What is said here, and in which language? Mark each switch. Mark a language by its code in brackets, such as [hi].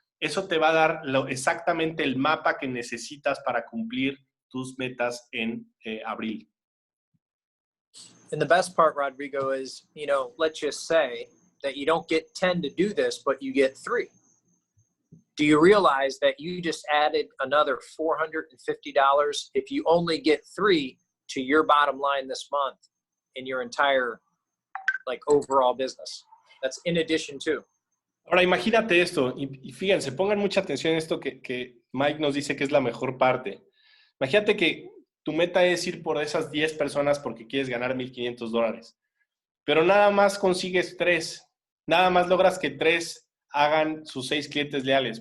[es] Eso te va a dar exactamente el mapa que necesitas para cumplir tus metas en abril. [en] And the best part, Rodrigo, is, let's just say that you don't get 10 to do this, but you get 3. Do you realize that you just added another $450 if you only get 3 to your bottom line this month in your entire overall business? That's in addition to. [es] Ahora imagínate esto, y fíjense, pongan mucha atención en esto que Mike nos dice que es la mejor parte. Imagínate que tu meta es ir por esas 10 personas porque quieres ganar $1,500. Pero nada más consigues 3. Nada más logras que 3 hagan sus 6 clientes leales.